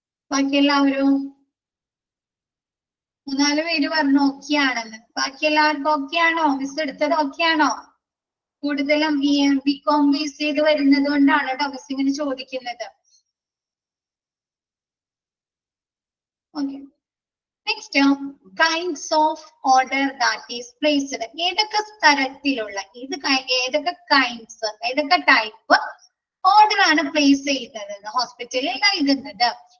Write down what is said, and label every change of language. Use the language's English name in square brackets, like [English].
[Malayalam] ബാക്കി എല്ലാവരും 3-4 പേര് പറഞ്ഞു ഓക്കെ ആണെന്ന്. ബാക്കി എല്ലാവർക്കും ഓക്കെ ആണോ? മിസ് എടുത്തത് ഓക്കെ ആണോ? കൂടുതലും ബികോം ബേസ് ചെയ്ത് വരുന്നത് കൊണ്ടാണ് കേട്ടോ മിസ് ഇങ്ങനെ ചോദിക്കുന്നത്. [English] Next, kinds of order that is placed. [Malayalam] ഏതൊക്കെ തരത്തിലുള്ള ഏതൊക്കെ കൈൻഡ്സ്, ഏതൊക്കെ ടൈപ്പ് ഓർഡർ ആണ് പ്ലേസ് ചെയ്യുന്നത് ഹോസ്പിറ്റലിൽ നൽകുന്നത്?